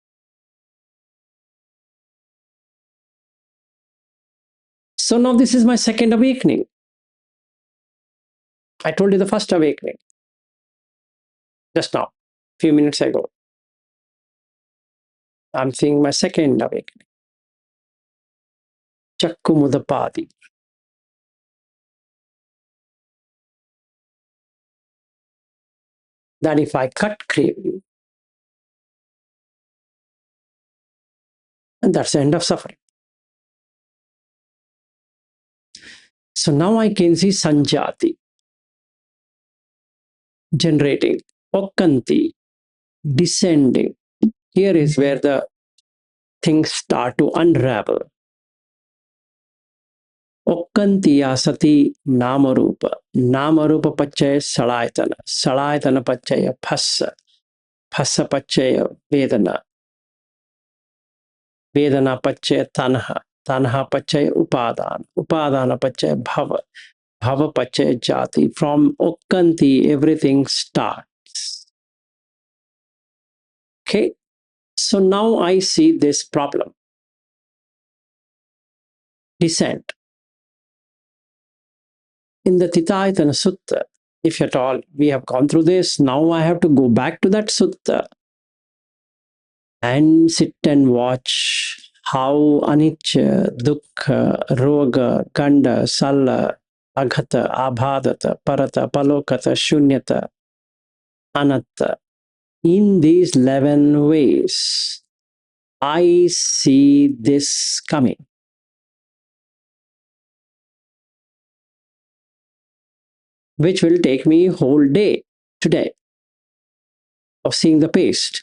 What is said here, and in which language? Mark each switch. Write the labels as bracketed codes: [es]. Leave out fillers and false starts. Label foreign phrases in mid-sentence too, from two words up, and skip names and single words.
[en] So, now this is my second awakening. I told you the first awakening just now, few minutes ago. I'm seeing my second awakening. [pi] Chakku mudapadi. [en] That if I cut craving, and that's the end of suffering. So now I can see sanjati, generating, okkanti, descending. Here is where the things start to unravel. [pi] Okkantiya sati namarupa. Namarupa pachaya salayatana. Salayatana pachaya phassa. Phassa pachaya vedana. Vedana pachaya tanha. Tanha pachaya upadana. Upadana pachaya bhava. Bhava pachaya jati. [en] From okkanti, everything starts. Okay. So now I see this problem. Descent. In the Titayatana Sutta, if at all we have gone through this, now I have to go back to that sutta and sit and watch how [pi] anicca, dukkha, roga, ganda, salla, aghata, abhadata, parata, palokata, shunyata, anatta. [en] In these 11 ways, I see this coming, which will take me whole day today of seeing the paste.